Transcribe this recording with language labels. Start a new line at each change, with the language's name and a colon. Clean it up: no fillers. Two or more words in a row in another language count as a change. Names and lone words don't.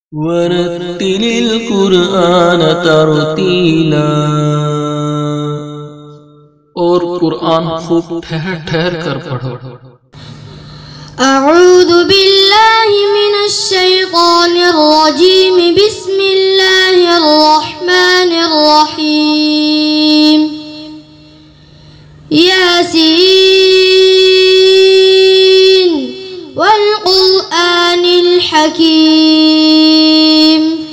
Arabic: ورتل القرآن ترتيلا.
Urdu: اور قرآن خوب ٹھہر ٹھہر کر پڑھو.
Arabic: أعوذ بالله من الشيطان الرجيم. بسم الله الرحمن الرحيم. يس والقرآن الحكيم.